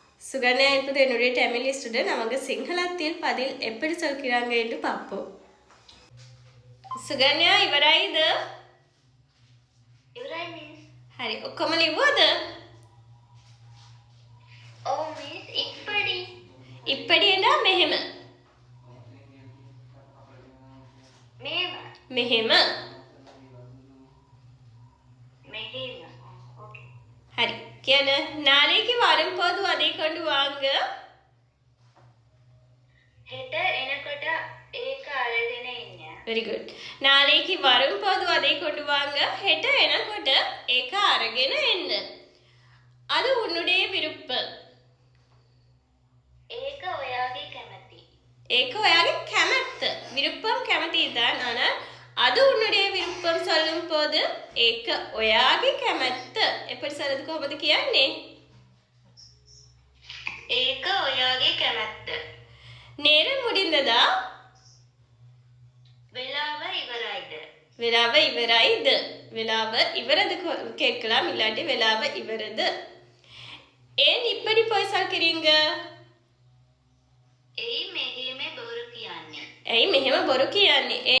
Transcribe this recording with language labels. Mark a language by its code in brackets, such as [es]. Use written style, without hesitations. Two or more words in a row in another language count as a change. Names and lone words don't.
[ta] சுகன்யா என்பது என்னுடைய தமிழ் ஸ்டூடெண்ட். அவங்க சிங்களத்தில் பதில் எப்படி சொல்கிறாங்க என்று பார்ப்போம். [si] சுகன்யா ඉවරයිද? ඉවරයි මිස්. හරි. ඔක්කොම ලිව්වද? ඔව් මිස්. ඉප්පඩි. ඉප්පඩි එනවා මෙහෙම. මේව. මෙහෙම. මෙහෙම. ඕකේ. හරි. [ta] කියන நாளைக்கு வரும்போது அதை கொண்டு வாங்க. [si] හෙට එනකොට ඒක අරගෙන ඉන්න. [en] very good. [ta] நாளைக்கு வரும்போது அதை கொண்டு வாங்க. [si] හෙට එනකොට ඒක අරගෙන එන්න. [ta] அது உன்னுடைய விருப்பம். [si] ඒක ඔයාගේ කැමැති. ඒක ඔයාගේ කැමැත්ත. [ta] விருப்பம் කැමැති தான். ஆனால் அது உன்னுடைய விருப்பம் சொல்லும் போது [si] ඒක ඔයාගේ කැමැත්ත. [ta] எப்படி சொல்றது [si] කොහොමද කියන්නේ? ඒක ඔයාගේ කැමැත්ත. [ta] நேரம் முடிந்ததா? [si] වෙලාව ඉවරයිද? වෙලාව ඉවරයිද? වෙලාව ඉවරද கேட்கலாம். இல்லாட்டி වෙලාව ඉවරද? [ta] ஏன் இப்படி போய் சொல்கிறீங்க? [si] එයි මෙහෙම බොරු කියන්නේ. ඇයි මෙහෙම බොරු කියන්නේ?